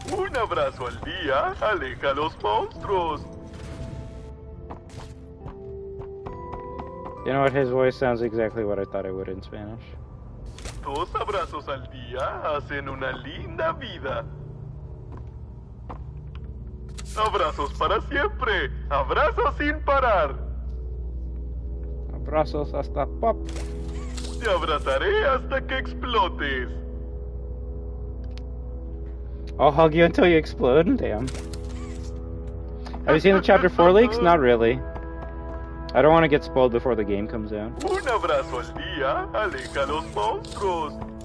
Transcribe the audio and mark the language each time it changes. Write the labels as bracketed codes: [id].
[es] Un abrazo al día aleja a los monstruos. [en] You know what? His voice sounds exactly what I thought it would in Spanish. [es] Dos abrazos al día hacen una linda vida. Abrazos para siempre. Abrazos sin parar. Abrazos hasta pop. Te abrazaré hasta que explotes. [en] I'll hug you until you explode. Damn. Have you seen the Chapter 4 leaks? Not really. I don't want to get spoiled before the game comes out. [es] Un abrazo al día aleja a los monstruos.